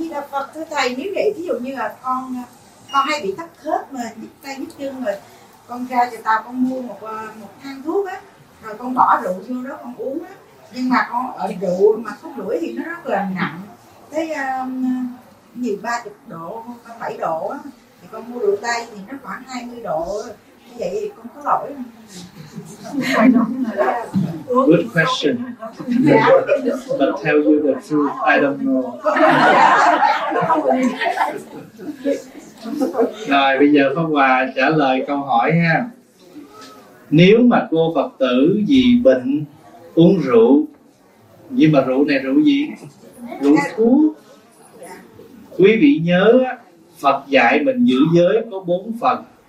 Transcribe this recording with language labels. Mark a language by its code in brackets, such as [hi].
[vi] Phật thưa thầy, nếu vậy ví dụ như là con hay bị tắc khớp mà nhức tay nhức chân, rồi con ra cho tao con mua một thang thuốc á, rồi con bỏ rượu vô đó con uống á, nhưng mà con ở rượu mà thuốc đuổi thì nó rất là nặng, tới nhiều 30 độ, 7 độ á, thì con mua rượu tây thì nó khoảng 20 độ, như vậy thì con có lỗi không? [en] Good question. But tell you the truth, I don't know. [vi] Rồi bây giờ Pháp Hòa trả lời câu hỏi ha. Nếu mà cô Phật tử vì bệnh uống rượu, nhưng mà rượu này rượu gì? Rượu thuốc. Quý vị nhớ Phật dạy mình giữ giới có 4 phần.